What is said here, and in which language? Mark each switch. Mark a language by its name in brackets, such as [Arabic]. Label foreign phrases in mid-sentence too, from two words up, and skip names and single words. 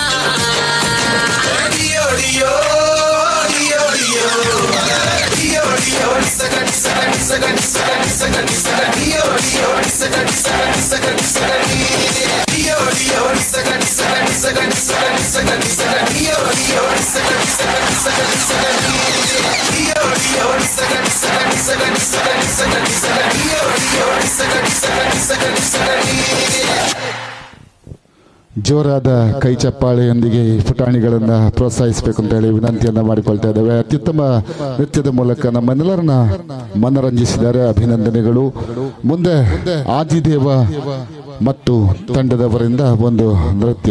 [Kannada] డియో డియో డియో డియో డియో డియో డిసక డిసక డిసక డిసక డిసక డిసక డియో డియో డిసక డిసక డిసక డిసక డియో డియో డిసక డిసక డిసక డిసక డిసక డిసక డియో డియో డిసక డిసక డిసక డిసక డియో డియో డిసక డిసక డిసక డిసక డిసక డిసక డియో డియో డిసక డిసక డిసక డిసక ಜೋರಾದ ಕೈ ಚಪ್ಪಾಳೆಯೊಂದಿಗೆ ಪುಟಾಣಿಗಳನ್ನ ಪ್ರೋತ್ಸಾಹಿಸಬೇಕು ಅಂತ ಹೇಳಿ ವಿನಂತಿಯನ್ನ ಮಾಡಿಕೊಳ್ತಾ ಇದ್ದೇವೆ. ಅತ್ಯುತ್ತಮ ನೃತ್ಯದ ಮೂಲಕ ನಮ್ಮೆಲ್ಲರನ್ನ ಮನರಂಜಿಸಿದ್ದಾರೆ, ಅಭಿನಂದನೆಗಳು. ಮುಂದೆ ಆದಿದೇವ ಮತ್ತು ತಂಡದವರಿಂದ ಒಂದು ನೃತ್ಯ.